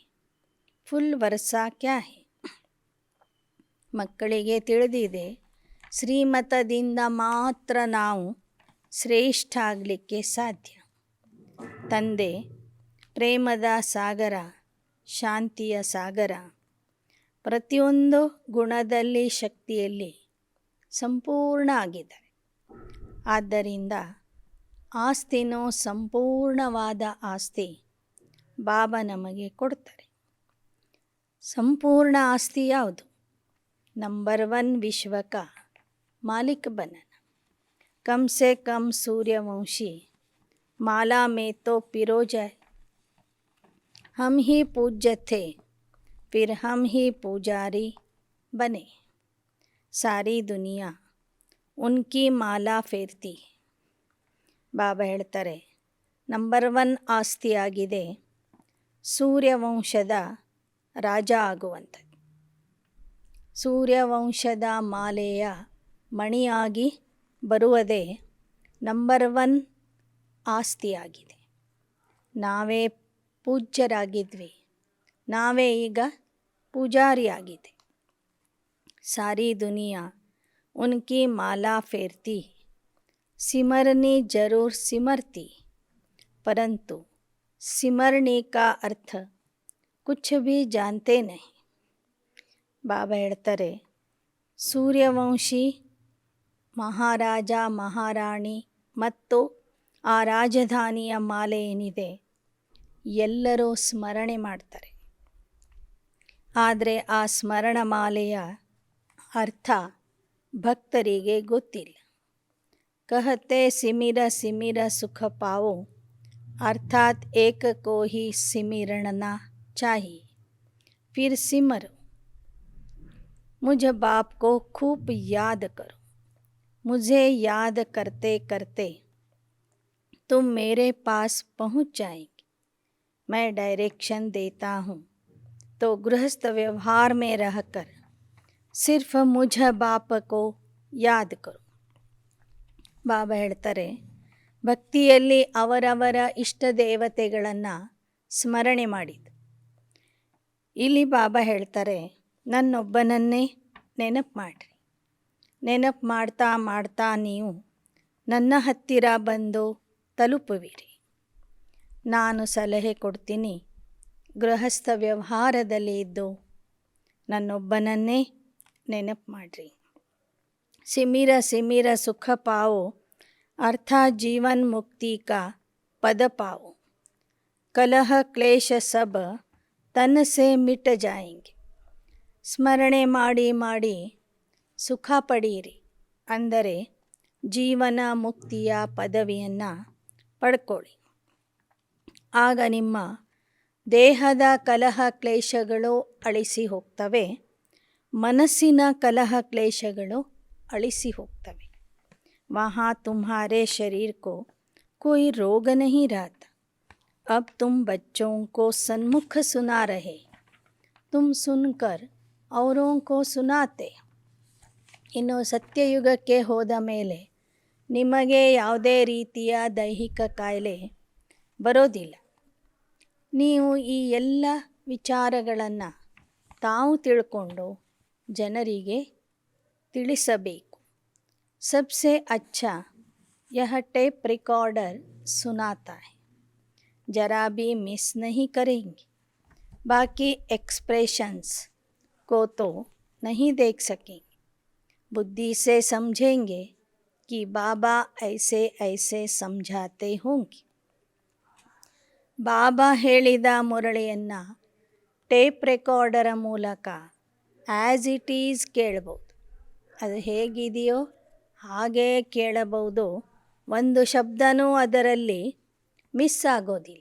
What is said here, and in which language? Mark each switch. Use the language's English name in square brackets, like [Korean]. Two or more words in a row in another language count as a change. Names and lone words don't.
[Hindi] फुल वर्ष क्या है. [Kannada] ಮಕ್ಕಳಿಗೆ ತಿಳಿದಿದೆ ಶ್ರೀಮತದಿಂದ ಮಾತ್ರ ನಾವು ಶ್ರೇಷ್ಠ ಆಗಲಿಕ್ಕೆ ಸಾಧ್ಯ. ತಂದೆ ಪ್ರೇಮದ ಸಾಗರ, ಶಾಂತಿಯ ಸಾಗರ, ಪ್ರತಿಯೊಂದು ಗುಣದಲ್ಲಿ ಶಕ್ತಿಯಲ್ಲಿ ಸಂಪೂರ್ಣ ಆಗಿದ್ದಾರೆ. ಆದ್ದರಿಂದ ಆಸ್ತಿನೂ ಸಂಪೂರ್ಣವಾದ ಆಸ್ತಿ ಬಾಬಾ ನಮಗೆ ಕೊಡ್ತಾರೆ. ಸಂಪೂರ್ಣ ಆಸ್ತಿ ಯಾವುದು? [Hindi] ನಂಬರ್ 1 विश्व का मालिक बनना. कम से कम सूर्यवंशी माला में तो पिरो जाए. हम ही पूज्य थे, फिर हम ही पुजारी बने. सारी दुनिया उनकी माला फेरती. [Kannada] ಬಾಬಾ ಹೇಳ್ತಾರೆ, ನಂಬರ್ 1 ಆಸ್ತಿಯಾಗಿದೆ ಸೂರ್ಯವಂಶದ ರಾಜ ಆಗುವಂಥದ್ದು. ಸೂರ್ಯವಂಶದ ಮಾಲೆಯ ಮಣಿಯಾಗಿ ಬರುವುದೇ ನಂಬರ್ 1 ಆಸ್ತಿಯಾಗಿದೆ. ನಾವೇ ಪೂಜ್ಯರಾಗಿದ್ವಿ, ನಾವೇ ಈಗ ಪೂಜಾರಿಯಾಗಿದೆ. [Hindi] सारी दुनिया उनकी माला फेरती. सिमरनी जरूर सिमरती, परंतु सिमरने का अर्थ कुछ भी जानते नहीं. [Kannada] ಬಾಬಾ ಹೇಳ್ತಾರೆ, ಸೂರ್ಯವಂಶಿ ಮಹಾರಾಜ ಮಹಾರಾಣಿ ಮತ್ತು ಆ ರಾಜಧಾನಿಯ ಮಾಲೆ ಏನಿದೆ ಎಲ್ಲರೂ ಸ್ಮರಣೆ ಮಾಡ್ತಾರೆ. ಆದರೆ ಆ ಸ್ಮರಣ ಮಾಲೆಯ ಅರ್ಥ ಭಕ್ತರಿಗೆ ಗೊತ್ತಿಲ್ಲ. [Hindi] कहते सिमिर सिमिर सुख पाओ, अर्थात एक को ही सिमरना चाहिए, फिर सिमरो. मुझ बाप को खूब याद करो. मुझे याद करते करते तुम मेरे पास पहुंच जाएंगे. मैं डायरेक्शन देता हूँ, तो गृहस्थ व्यवहार में रहकर सिर्फ मुझ बाप को याद करो. [Kannada] ಬಾಬಾ ಹೇಳ್ತಾರೆ, ಭಕ್ತಿಯಲ್ಲಿ ಅವರವರ ಇಷ್ಟ ದೇವತೆಗಳನ್ನು ಸ್ಮರಣೆ ಮಾಡಿದ್ದು. ಇಲ್ಲಿ ಬಾಬಾ ಹೇಳ್ತಾರೆ, ನನ್ನೊಬ್ಬನನ್ನೇ ನೆನಪು ಮಾಡಿರಿ. ನೆನಪು ಮಾಡ್ತಾ ಮಾಡ್ತಾ ನೀವು ನನ್ನ ಹತ್ತಿರ ಬಂದು ತಲುಪುವಿರಿ. ನಾನು ಸಲಹೆ ಕೊಡ್ತೀನಿ, ಗೃಹಸ್ಥ ವ್ಯವಹಾರದಲ್ಲಿ ಇದ್ದು ನನ್ನೊಬ್ಬನನ್ನೇ ನೆನಪು ಮಾಡಿರಿ. [Hindi] सिमिर सिमिर सुख पाओ, अर्थात जीवन मुक्ति का पद पाओ. कलह क्लेश सब तन से मिट जाएंगे. [Kannada] ಸ್ಮರಣೆ ಮಾಡಿ ಮಾಡಿ ಸುಖ ಪಡೀರಿ, ಅಂದರೆ ಜೀವನ ಮುಕ್ತಿಯ ಪದವಿಯನ್ನು ಪಡ್ಕೊಳ್ಳಿ. ಆಗ ನಿಮ್ಮ ದೇಹದ ಕಲಹ ಕ್ಲೇಶಗಳು ಅಳಿಸಿ ಹೋಗ್ತವೆ, ಮನಸ್ಸಿನ ಕಲಹ ಕ್ಲೇಶಗಳು ಅಳಿಸಿ ಹೋಗ್ತವೆ. [Hindi] वहाँ तुम्हारे शरीर को कोई रोग नहीं रहता. अब तुम बच्चों को सन्मुख सुना रहे, तुम सुनकर औरों को सुनाते. [Kannada] ಇನ್ನು ಸತ್ಯಯುಗಕ್ಕೆ ಹೋದ ಮೇಲೆ ನಿಮಗೆ ಯಾವುದೇ ರೀತಿಯ ದೈಹಿಕ ಕಾಯಿಲೆ ಬರೋದಿಲ್ಲ. ನೀವು ಈ ಎಲ್ಲ ವಿಚಾರಗಳನ್ನು ತಾವು ತಿಳ್ಕೊಂಡು ಜನರಿಗೆ ತಿಳಿಸಬೇಕು. [Hindi] सबसे अच्छा यह टेप रिकॉर्डर सुनाता है, जरा भी मिस नहीं करेंगे. बाकी एक्सप्रेशंस को तो नहीं देख सकेंगे, बुद्धि से समझेंगे कि बाबा ऐसे ऐसे समझाते होंगे. [Kannada] ಬಾಬಾ ಹೇಳಿದ ಮುರಳಿಯನ್ನು ಟೇಪ್ ರೆಕಾರ್ಡರ ಮೂಲಕ [English] as it is [Kannada] ಕೇಳ್ಬೋದು. ಅದು ಹೇಗಿದೆಯೋ ಹಾಗೇ ಕೇಳಬಹುದು. ಒಂದು ಶಬ್ದನೂ ಅದರಲ್ಲಿ ಮಿಸ್ ಆಗೋದಿಲ್ಲ.